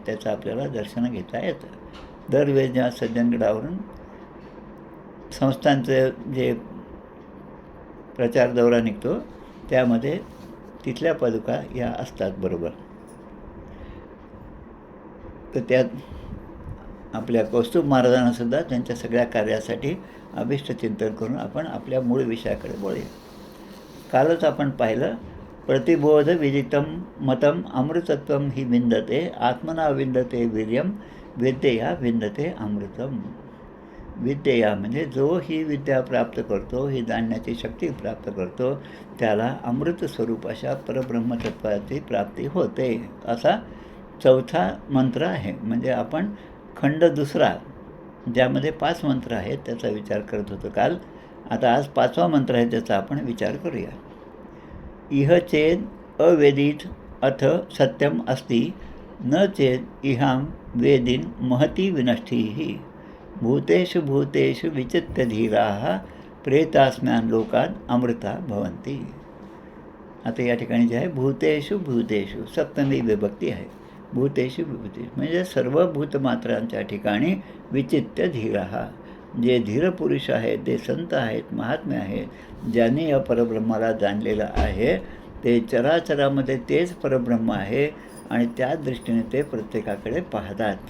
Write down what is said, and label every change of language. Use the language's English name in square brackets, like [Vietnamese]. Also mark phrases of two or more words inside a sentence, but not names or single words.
[Marathi] त्याचं आपल्याला दर्शन घेता येतं. दरवेळेस जेव्हा सज्जनगडावरून संस्थांचं जे प्रचार दौरा निघतो त्यामध्ये तिथल्या पादुका या असतात बरोबर. तर त्यात आपल्या कौस्तुभ महाराजांनासुद्धा त्यांच्या सगळ्या कार्यासाठी अभिष्टचिंतन करून आपण आपल्या मूळ विषयाकडे वळूया. कालच आपण पाहिलं, [Sanskrit] प्रतिबोध विदितम मतम अमृतत्वम ही विंदते आत्मना विंदते वीर्यम विद्येया विंदते अमृतम. [Marathi] विद्येया म्हणजे जो ही विद्या प्राप्त करतो, ही जाणण्याची शक्ती प्राप्त करतो, त्याला अमृत स्वरूप अशा परब्रह्मतत्वाची प्राप्ती होते, असा चौथा मंत्र आहे. म्हणजे आपण खंड दुसरा ज्यामध्ये 5 मंत्र आहेत त्याचा विचार करत होतो काल. आता आज 5वा मंत्र आहे त्याचा आपण विचार करूया. [Sanskrit] इह चेद अवेदित अथ सत्यम अस्ति न चेद इहां वेदीन महती विनष्टिः भूतेषु भूतेषु विचित्य धीराः प्रेतास्म्यान लोकात अमृता भवन्ति. [Marathi] आता या ठिकाणी जे आहे [Sanskrit] भूतेषु भूतेषु [Marathi] सप्तमी विभक्ती आहे. [Sanskrit] भूतेषु भूतेषु [Marathi] म्हणजे सर्व भूतमात्रांच्या ठिकाणी [Sanskrit] विचित्य धीराः, [Marathi] जे धीर पुरुष आहेत, ते संत आहेत, महात्मे आहेत, ज्यांनी या परब्रह्माला जाणलेलं आहे, ते चराचरामध्ये तेच परब्रह्म आहे आणि त्या दृष्टीने ते प्रत्येकाकडे पाहतात.